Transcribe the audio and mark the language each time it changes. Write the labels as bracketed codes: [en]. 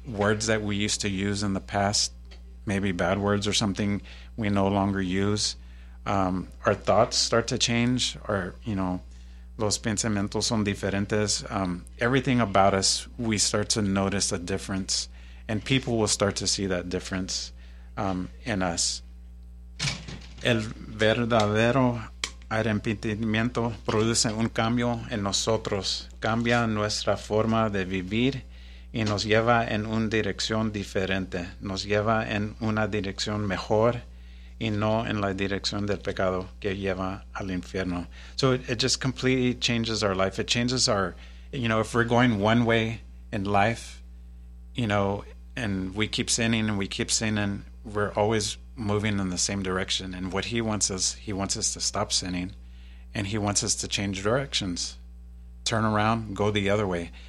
[en] Words that we used to use in the past, maybe bad words or something, we no longer use. Our thoughts start to change. [es] Los pensamientos son diferentes. [en] Everything about us, we start to notice a difference. And people will start to see that difference in us. [es] El verdadero arrepentimiento produce un cambio en nosotros. Cambia nuestra forma de vivir y nos lleva en una dirección diferente. Nos lleva en una dirección mejor y no en la dirección del pecado que lleva al infierno. [en] So it just completely changes our life. It changes our, if we're going one way in life, and we keep sinning and we keep sinning, we're always moving in the same direction. And what he wants us to stop sinning, and he wants us to change directions, turn around, go the other way.